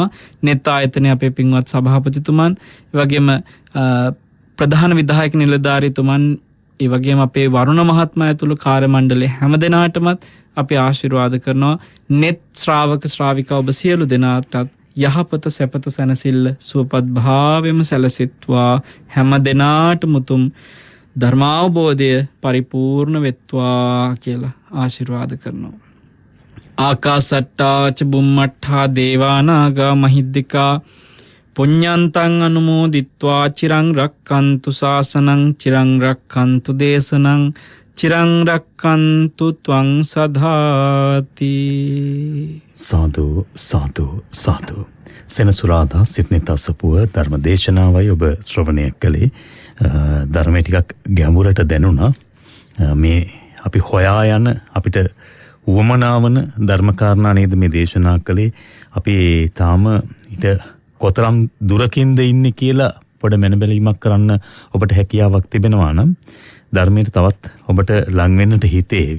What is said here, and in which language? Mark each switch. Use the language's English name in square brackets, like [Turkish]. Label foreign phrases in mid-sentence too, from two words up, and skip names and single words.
[Sinhala] නෙත් ආයතනයේ අපේ පින්වත් සභාපතිතුමන්, ඒ වගේම ප්‍රධාන විධායක නිලධාරීතුමන් ඒ වගේම අපේ වරුණ මහත්මයා ඇතුළු කාර්ය මණ්ඩලයේ හැම දෙනාටමත් අපි ආශිර්වාද කරනවා. net ශ්‍රාවක ශ්‍රාවිකා ඔබ සියලු දෙනාටත් යහපත සැපත සැනසෙල්ල සුවපත් භාවයම සැලසෙත්වා. හැම දෙනාටම උතුම් ධර්මාවබෝධය පරිපූර්ණ වෙත්වා කියලා ආශිර්වාද කරනවා. [Pali] ආකාසට්ටා ච බුම්මට්ඨා දේවානාගා මහිද්దికා පුඤ්ඤන්තං අනුමෝදිත්වා චිරං රක්칸තු ශාසනං චිරං රක්칸තු දේශනං චිරං රක්칸තු ත්වං සදාති. [Sinhala] සාදු සාදු සාදු. සෙනසුරාදා සිඩ්නි තසපුව ධර්ම දේශනාවයි ඔබ ශ්‍රවණය කළේ. ධර්මය ටිකක් ගැඹුරට දැනුණා. මේ අපි හොයා යන අපිට උවමනාවන ධර්මකාරණා නේද මේ දේශනා කළේ. අපි තාම ඊට කොතරම් දුරකින්ද ඉන්නේ කියලා පොඩ මැනබැලීමක් කරන්න ඔබට හැකියාවක් තිබෙනවා නම් ධර්මයට තවත් ඔබට ලං වෙන්නට හිතේවි.